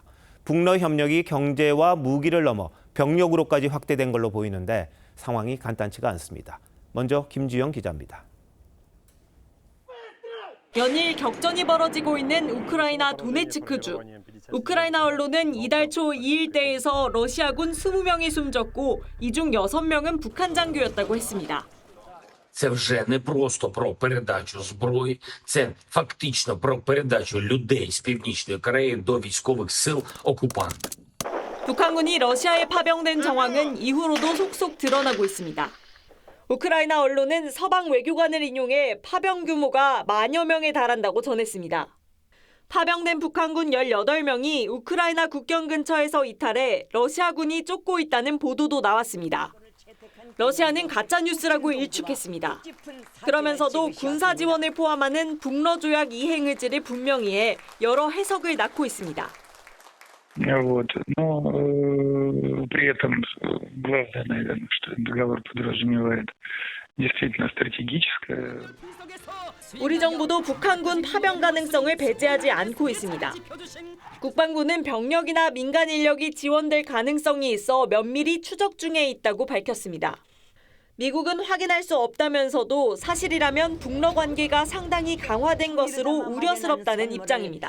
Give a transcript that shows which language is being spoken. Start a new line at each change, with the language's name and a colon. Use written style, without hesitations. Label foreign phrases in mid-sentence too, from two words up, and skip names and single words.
Korean: 북러 협력이 경제와 무기를 넘어 병력으로까지 확대된 걸로 보이는데 상황이 간단치가 않습니다. 먼저 김주영 기자입니다. 연일 격전이 벌어지고 있는 우크라이나 도네츠크주. 우크라이나 언론은 이달 초 이 일대에서 러시아군 20명이 숨졌고 이 중 6명은 북한 장교였다고 했습니다.
Ukrainian: Це вже не просто про передачу зброї, це фактично про передачу людей з Північної Кореї до військових сил окупанта.
Korean: 북한군이 러시아에 파병된 정황은 이후로도 속속 드러나고 있습니다. 우크라이나 언론은 서방 외교관을 인용해 파병 규모가 만여 명에 달한다고 전했습니다. 파병된 북한군 18명이 우크라이나 국경 근처에서 이탈해 러시아군이 쫓고 있다는 보도도 나왔습니다. 러시아는 가짜뉴스라고 일축했습니다. 그러면서도 군사 지원을 포함하는 북러 조약 이행 의지를 분명히 해 여러 해석을 낳고 있습니다.
Russian: Вот. Но при этом главное, наверное, что договор подразумевает действительно стратегическое.
Korean: 우리 정부도 북한군 파병 가능성을 배제하지 않고 있습니다. 국방부는 병력이나 민간 인력이 지원될 가능성이 있어 면밀히 추적 중에 있다고 밝혔습니다. 미국은 확인할 수 없다면서도 사실이라면 북러 관계가 상당히 강화된 것으로 우려스럽다는 입장입니다.